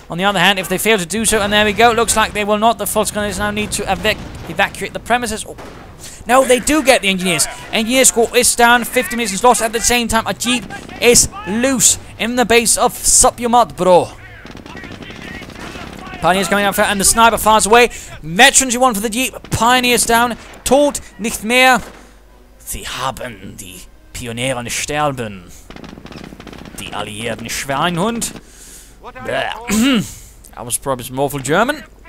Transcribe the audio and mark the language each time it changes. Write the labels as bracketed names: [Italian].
[English] On the other hand, if they fail to do so, and there we go, looks like they will not. The False gunners now need to evacuate the premises. Oh. No, they do get the engineers. Engineer squad is down, 50 munitions lost. At the same time, a Jeep is loose in the base of Supumadbro. Pioneers coming out, and the sniper fires away. Veterans you want for the Jeep. Pioneers down. [German] Tod nicht mehr. Sie haben die Pionieren sterben. Die Alliierten Schweinhund. [English] That was probably some awful German.